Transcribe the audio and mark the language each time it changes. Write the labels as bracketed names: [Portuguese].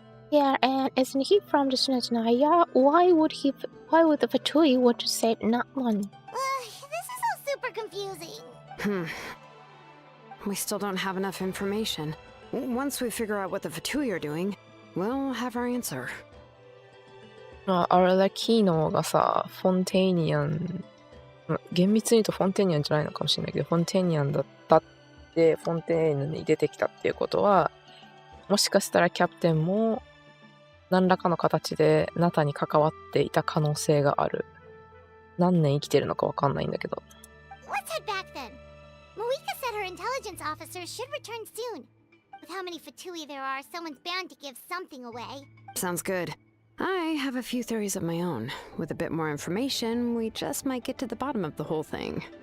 [English] Yeah, and isn't he from the Snezhnaya? Why would the Fatui want to save Natlan? This is all super confusing. We still don't have enough information. Once we figure out what the Fatui are doing, we'll have our answer. [Japanese] まあ、あれだ、キーノがさ、フォンテイニアン、厳密に言うとフォンテイニアンじゃないのかもしれないけど、フォンテイニアンだったって、フォンテイヌに出てきたっていうことは、もしかしたらキャプテンも何らかの形でナタに関わっていた可能性がある。何年生きてるのかわかんないんだけど。 [English] Let's head back then. Moika said her intelligence officer should return soon. With how many Fatui there are, someone's bound to give something away. Sounds good. I have a few theories of my own. With a bit more information, we just might get to the bottom of the whole thing.